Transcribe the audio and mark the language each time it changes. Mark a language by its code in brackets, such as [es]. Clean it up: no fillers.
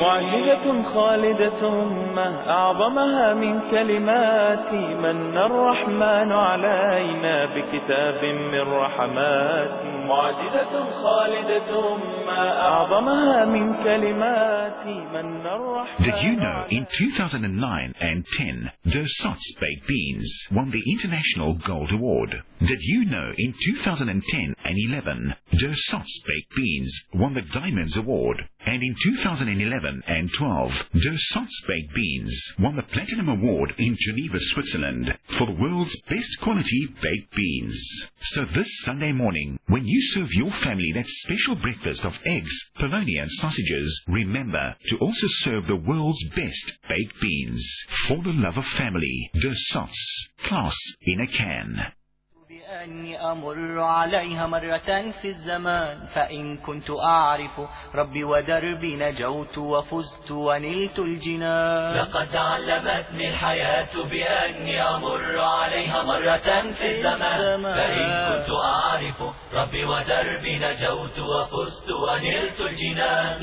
[ar] معجزة خالدة ما أعظمها من كلماتي، من الرحمن علينا بكتاب من رحماتي. معجزة خالدة ما أعظمها من كلماتي، من الرحمن. [en] Did you know in 2009 and 10 Dersot's Baked Beans won the International Gold Award? Did you know in 2010 and 11 Dersot's Baked Beans won the Diamonds Award? And in 2011 and 12 Dersot's Baked Beans won the Platinum Award in Geneva, Switzerland for the world's best quality baked beans. So this Sunday morning, when you serve your family that special breakfast of eggs, polony and sausages, remember to also serve the world's best baked beans. For the love of family, Dersot's, class in a can. [ar] أني أمر عليها مرة في الزمان، فإن كنت أعرف ربي ودربي نجوت وفزت ونلت الجنان. لقد علمتني الحياة بأني أمر عليها مرة في الزمان، فإن كنت أعرف ربي ودربي نجوت وفزت ونلت الجنان.